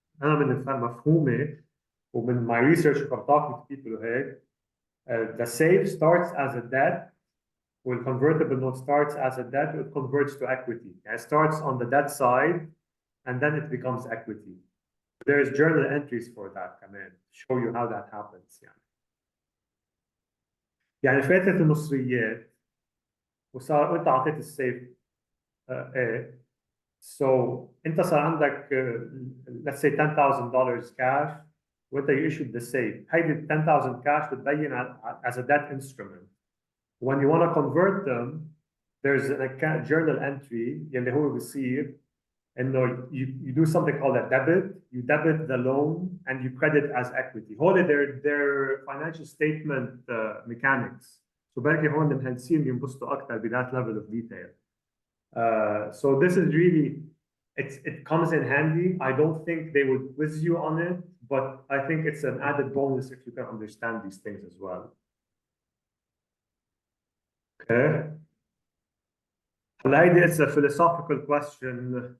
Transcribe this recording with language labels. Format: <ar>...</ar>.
<ar>أنا من مفهومي ومن</ar> <en>my research from talking to people</en> <ar>وهيك,</ar> <en>the save starts as a debt, when convertible note starts as a debt, it converts to equity. It starts on the debt side, and then it becomes equity. There's journal entries for that</en> <ar>كمان</ar> <en>show you how that happens.</en> <ar>يعني فاتت المصريات وصار وانت اعطيت السيف ايه.</ar> <en>So</en> <ar>انت صار عندك</ar> <en>let's say $10,000 cash وانت you issued the safe.</en> <ar>هيدي</ar> <en>$10,000 cash بتبين as a debt instrument. When you want to convert them, there's a journal entry</en> <ar>اللي هو بيصير انه</ar> <en>you do something called a debit. You debit the loan and you credit as equity.</en> <ar>هول</ar> <en>their financial statement mechanics.</en> <ar>So بركي هون المهندسين بينبسطوا اكثر ب</ar> <en>that level of detail. So this is really it comes in handy. I don't think they would quiz you on it, but I think it's an added bonus if you can understand these things as well. Okay. Laidi, it's a philosophical question.</en>